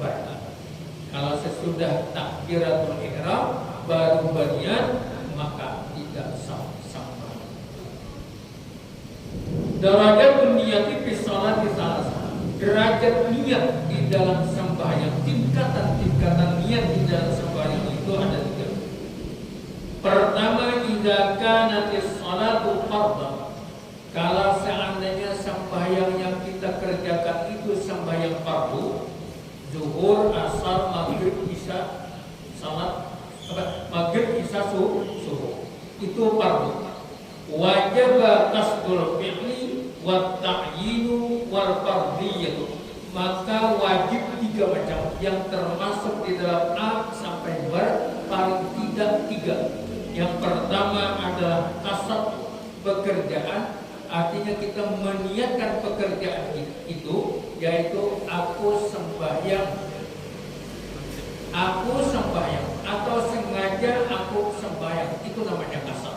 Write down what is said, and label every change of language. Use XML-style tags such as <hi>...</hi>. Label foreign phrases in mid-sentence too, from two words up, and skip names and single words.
<id>Kalau sesudah takbiratul ihram baru berniat, maka tidak sah sembahyang.</id> <ar>درجات النية في الصلاة ثلاثة.</ar> <id>Derajat niat di dalam sembahyang, tingkatan-tingkatan niat di dalam sembahyang itu ada 3. Pertama,</id> <ar>إذا كانت الصلاة فرضا.</ar> <id>Kalau seandainya sembahyang yang kita kerjakan itu sembahyang fardu, zuhur, asar, maghrib, isya, salat maghrib, isya, subuh, itu fardu.</id> <ar>وجب قصد الفعل والتعيين والفرضية.</ar> <id>Maka wajib 3 macam yang termasuk di dalam A sampai B, paling tidak 3. Yang pertama adalah kasab pekerjaan. Artinya kita meniatkan pekerjaan itu, yaitu aku sembahyang atau sengaja aku sembahyang, itu namanya kasab.</id>